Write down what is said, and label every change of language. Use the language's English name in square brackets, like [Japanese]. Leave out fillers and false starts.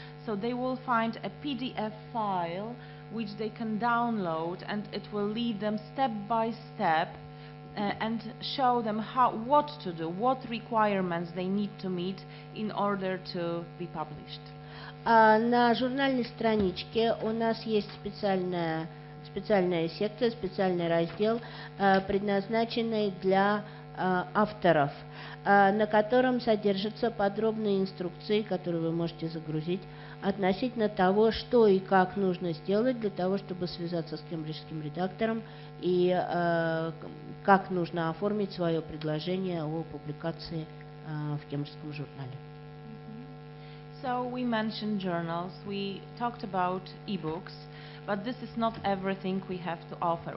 [English] So they will find a PDF file which they can download, and it will lead them step by step and show them what to do, what requirements they need to meet in order to be published. [Russian] На журнальной страничке у нас есть специальная секция, специальный раздел, предназначенный для авторов, на котором содержатся подробные инструкции, которые вы можете загрузить, относительно того, что и как нужно сделать для того, чтобы связаться с кембриджским редактором и как нужно оформить свое предложение о публикации в кембриджском журнале. [English] So we mentioned journals, we talked about e-books, but this is not everything we have to offer.